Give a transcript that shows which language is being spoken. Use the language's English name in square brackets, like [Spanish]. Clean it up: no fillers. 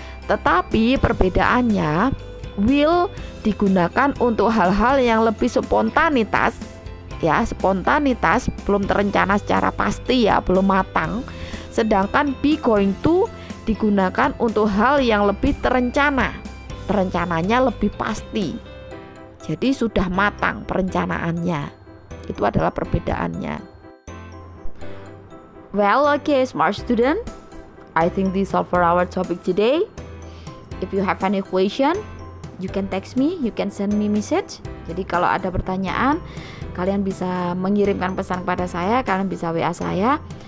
[Indonesian] Tetapi perbedaannya, will digunakan untuk hal-hal yang lebih spontanitas, ya, spontanitas, belum terencana secara pasti ya, belum matang. Sedangkan be going to digunakan untuk hal yang lebih terencana, perencanaannya lebih pasti. Jadi sudah matang perencanaannya. Itu adalah perbedaannya. [English] Well, okay, smart student. I think this is all for our topic today. If you have any question, you can text me, you can send me message. [Indonesian] Jadi kalau ada pertanyaan, kalian bisa mengirimkan pesan kepada saya, kalian bisa WA saya.